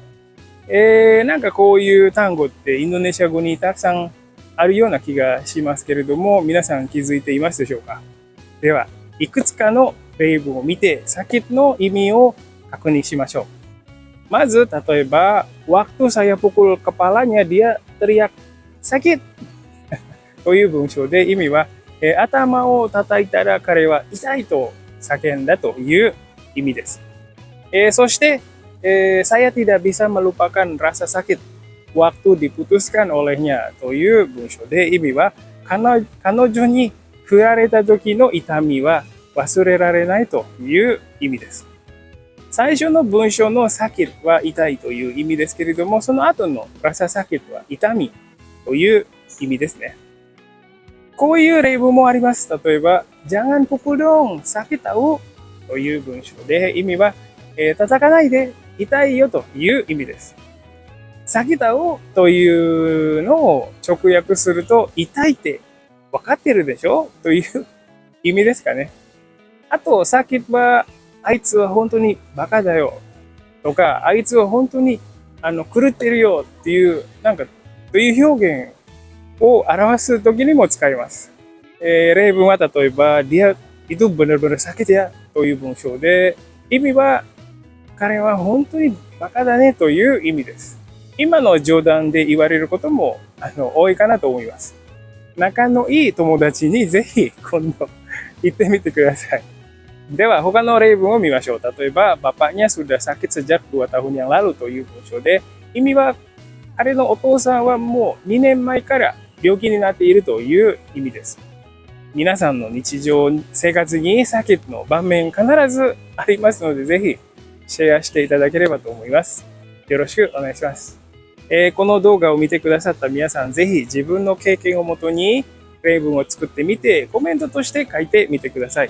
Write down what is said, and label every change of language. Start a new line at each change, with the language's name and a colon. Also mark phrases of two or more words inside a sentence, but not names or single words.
Japanese: なんかこういう単語ってインドネシア語にたくさんあるような気がしますけれども、皆さん気づいていますでしょうか？では、いくつかの例文を見て、sakitの意味を確認しましょう。まず、例えば、
Indonesian: waktu saya pukul kepalanya, dia teriak sakit
Japanese: という文章で意味は、頭を叩いたら彼は痛いと叫んだという意味です。そして、
Indonesian: saya tidak bisa melupakan rasa sakit waktu diputuskan olehnya
Japanese: という文章で意味は、彼女に振られた時の痛みは忘れられないという意味です。最初の文章のsakitは痛いという意味ですけれども、その後の
Indonesian: rasa sakit
Japanese: は痛みという意味ですね。こういう例文もあります。例えば、
Indonesian: jangan pukul dong, sakit tahu
Japanese: という文章で意味は、叩かないで痛いよという意味です。
Indonesian: sakit tahu
Japanese: というのを直訳すると、痛いって分かってるでしょという意味ですかね。あと、sakit は、あいつは本当にバカだよとか、あいつは本当に狂ってるよっていう、という表現を表すときにも使います。例文は例えば、
Indonesian: dia itu benar-benar sakit ya
Japanese: という文章で、意味は、彼は本当にバカだねという意味です。今の冗談で言われることも多いかなと思います。仲のいい友達にぜひ今度言ってみてください。では他の例文を見ましょう。例えば、
Indonesian: bapaknya sudah sakit sejak 2 tahun yang lalu
Japanese: という文章で、意味は彼のお父さんはもう2年前から病気になっているという意味です。皆さんの日常生活にsakitの場面必ずありますので、ぜひシェアしていただければと思います。よろしくお願いします。この動画を見てくださった皆さん、ぜひ自分の経験をもとに例文を作ってみて、コメントとして書いてみてください。